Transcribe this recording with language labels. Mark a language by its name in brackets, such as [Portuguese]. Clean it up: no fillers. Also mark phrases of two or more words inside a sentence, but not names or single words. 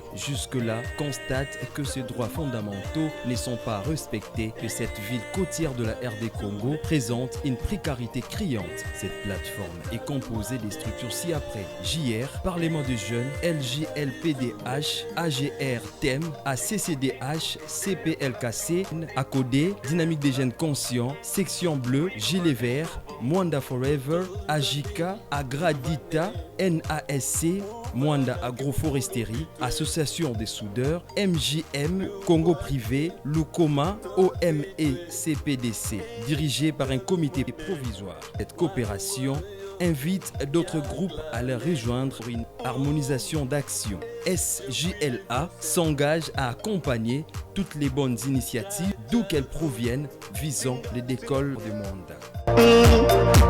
[French] Jusque-là, constate que ces droits fondamentaux ne sont pas respectés, que cette ville côtière de la RD Congo présente une précarité criante. Cette plateforme est composée des structures ci-après: JR, Parlement des jeunes, LJLPDH, AGR TEM, ACCDH, CPLKC, ACODE, Dynamique des jeunes conscients, Section bleue, Gilet vert, Mwanda Forever, AJICA, Agradita, NASC, Mwanda Agroforesterie, Association des soudeurs, MJM, Congo Privé, Lukoma, OME CPDC, dirigé par un comité provisoire. Cette coopération invite d'autres groupes à les rejoindre pour une harmonisation d'action. SJLA s'engage à accompagner toutes les bonnes initiatives, d'où qu'elles proviennent, visant les décolles de Mwanda.